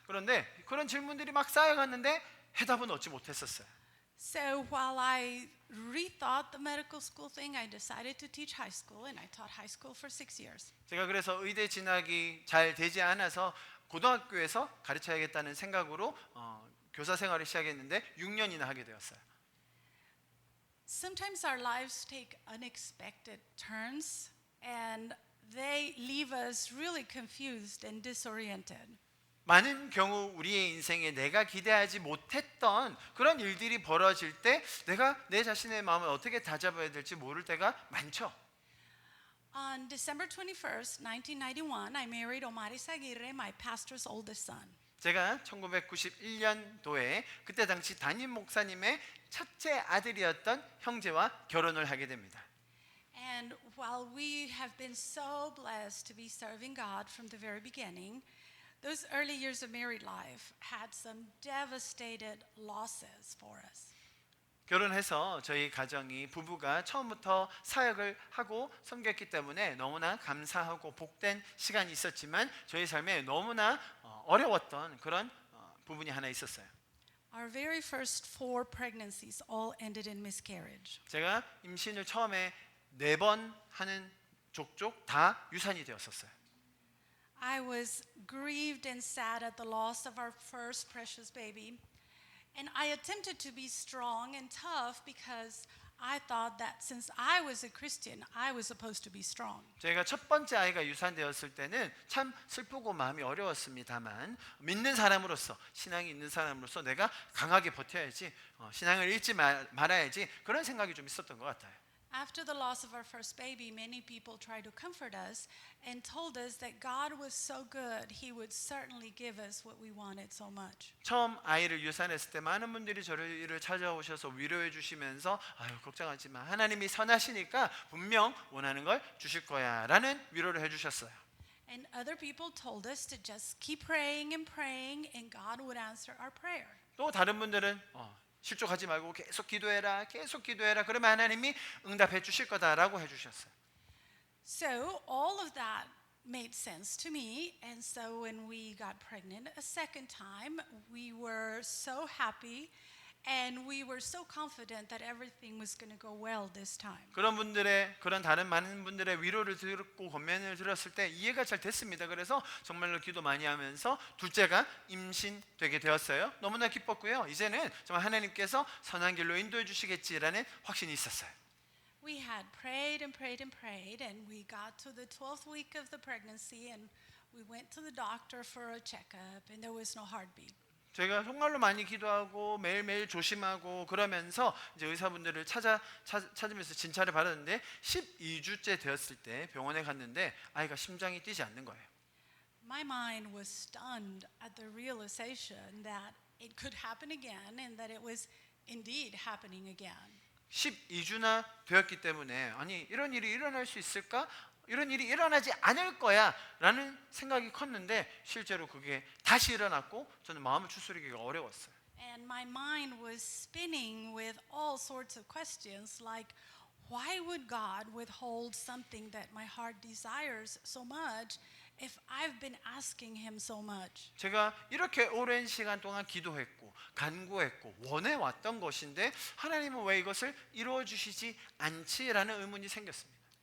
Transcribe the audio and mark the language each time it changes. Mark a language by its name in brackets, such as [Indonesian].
[Korean] 그런데 그런 질문들이 막 쌓여갔는데 해답은 얻지 못했었어요. [English] So while I rethought the medical school thing, I decided to teach high school, and I taught high school for 6 years. [Korean] 제가 그래서 의대 진학이 잘 되지 않아서 고등학교에서 가르쳐야겠다는 생각으로 교사 생활을 시작했는데 6년이나 하게 되었어요. [English] Sometimes our lives take unexpected turns, and they leave us really confused and disoriented. [Korean] 많은 경우 우리의 인생에 내가 기대하지 못했던 그런 일들이 벌어질 때 내가 내 자신의 마음을 어떻게 다잡아야 될지 모를 때가 많죠. [English] On December 21st, 1991, I married Omar Izaguirre, my pastor's oldest son. [Korean] 제가 1991년도에 그때 당시 담임 목사님의 첫째 아들이었던 형제와 결혼을 하게 됩니다. [English] And while we have been so blessed to be serving God from the very beginning, those early years of married life had some devastated losses for us. [Korean] 결혼해서 저희 가정이 부부가 처음부터 사역을 하고 섬겼기 때문에 너무나 감사하고 복된 시간이 있었지만 저희 삶에 너무나 어려웠던 그런 부분이 하나 있었어요. [English] Our very first 4 pregnancies all ended in miscarriage. [Korean] 제가 임신을 처음에 4번 하는 족족 다 유산이 되었었어요. [English] I was grieved and sad at the loss of our first precious baby, and I attempted to be strong and tough because I thought that since I was a Christian, I was supposed to be strong. [Korean] 제가 첫 번째 아이가 유산되었을 때는 참 슬프고 마음이 어려웠습니다만 믿는 사람으로서 신앙이 있는 사람으로서 내가 강하게 버텨야지 신앙을 잃지 말아야지 그런 생각이 좀 있었던 것 같아요. [English] After the loss of our first baby, many people tried to comfort us and told us that God was so good, He would certainly give us what we wanted so much. [Korean] 처음 아이를 유산했을 때 많은 분들이 저를 찾아오셔서 위로해 주시면서 아유 걱정하지 마 하나님이 선하시니까 분명 원하는 걸 주실 거야 라는 위로를 해주셨어요. [English] And other people told us to just keep praying and praying and God would answer our prayer. [Korean] 또 다른 분들은 실족하지 말고 계속 기도해라 그러면 하나님이 응답해 주실 거다라고 해주셨어요. [English] So all of that made sense to me, and so when we got pregnant a second time, we were so happy and we were so confident that everything was going to go well this time. [Korean] 그런 다른 많은 분들의 위로를 듣고 권면을 들었을 때 이해가 잘 됐습니다. 그래서 정말로 기도 많이 하면서 둘째가 임신되게 되었어요. 너무나 기뻤고요. 이제는 정말 하나님께서 선한 길로 인도해 주시겠지라는 확신이 있었어요. [English] We had prayed and prayed and prayed, and we got to the 12th week of the pregnancy, and we went to the doctor for a checkup, and there was no heartbeat. [Korean] 제가 정말로 많이 기도하고 매일매일 조심하고 그러면서 이제 의사분들을 찾으면서 진찰을 받았는데 12주째 되었을 때 병원에 갔는데 아이가 심장이 뛰지 않는 거예요. [English] My mind was stunned at the realization that it could happen again and that it was indeed happening again. [Korean] 12주나 되었기 때문에 아니 이런 일이 일어날 수 있을까? 이런 일이 일어나지 않을 거야 라는 생각이 컸는데 실제로 그게 다시 일어났고 저는 마음을 추스리기가 어려웠어요. [English] And my mind was spinning with all sorts of questions like why would God withhold something that my heart desires so much if I've been asking him so much? [Korean] 제가 이렇게 오랜 시간 동안 기도했고 간구했고 원해왔던 것인데 하나님은 왜 이것을 이루어 주시지 않지라는 의문이 생겼습니다.